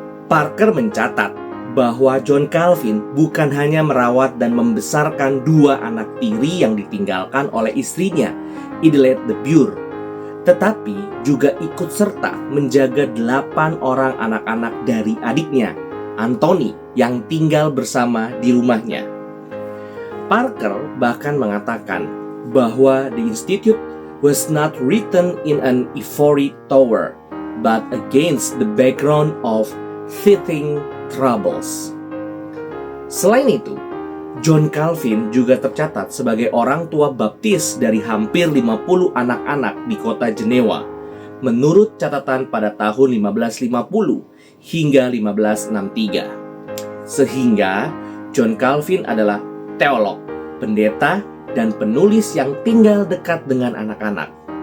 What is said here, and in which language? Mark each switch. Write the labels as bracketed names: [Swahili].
[Indonesian] Parker mencatat bahwa John Calvin bukan hanya merawat dan membesarkan 2 anak tiri yang ditinggalkan oleh istrinya, Idilette de Bure, tetapi juga ikut serta menjaga 8 orang anak-anak dari adiknya, Anthony, yang tinggal bersama di rumahnya. Parker bahkan mengatakan bahwa [English] the Institute was not written in an ivory tower, but against the background of teething troubles. [Indonesian] Selain itu, John Calvin juga tercatat sebagai orang tua baptis dari hampir 50 anak-anak di kota Jenewa, menurut catatan pada tahun 1550 hingga 1563. Sehingga John Calvin adalah teolog, pendeta, dan penulis yang tinggal dekat dengan anak-anak.